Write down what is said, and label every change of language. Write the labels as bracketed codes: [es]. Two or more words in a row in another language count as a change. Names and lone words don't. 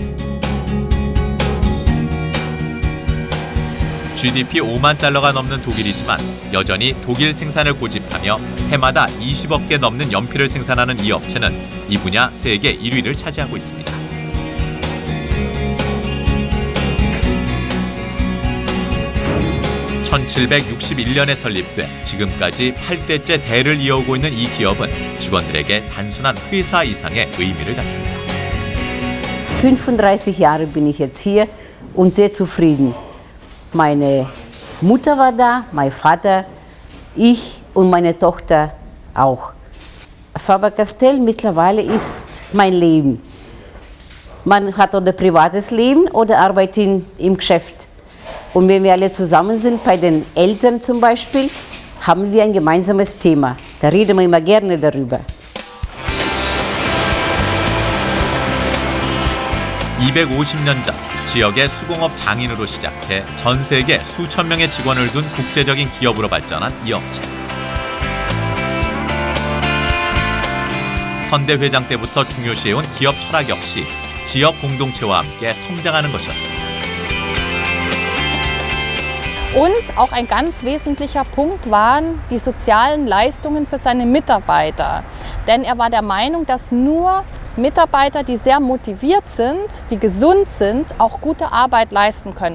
[ko] GDP 5만 달러가 넘는 독일이지만 여전히 독일 생산을 고집하며 해마다 20억 개 넘는 연필을 생산하는 이 업체는 이 분야 세계 1위를 차지하고 있습니다. (1761년에) 설립돼 지금까지 8대째 대를 이어오고 있는 이 기업은 직원들에게 단순한 회사 이상의 의미를 갖습니다. [de] 35 Jahre bin ich jetzt hier und sehr zufrieden. Meine Mutter war da, mein Vater, ich und meine Tochter auch. Faber-Castell mittlerweile ist mein Leben. Man hat oder privates Leben oder arbeitet im Geschäft. Und wenn wir alle zusammen sind, bei den Eltern zum Beispiel, haben wir ein gemeinsames Thema. Da reden wir immer gerne darüber. [ko] 250년 전 지역의 수공업 장인으로 시작해 전 세계 수천 명의 직원을 둔 국제적인 기업으로 발전한 이 업체. 선대 회장 때부터 중요시해온 기업 철학 역시 지역 공동체와 함께 성장하는 것이었습니다. [de] Und auch ein ganz wesentlicher Punkt waren die sozialen Leistungen für seine Mitarbeiter. Denn er war der Meinung, dass nur Mitarbeiter, die sehr motiviert sind, die gesund sind, auch gute Arbeit leisten können.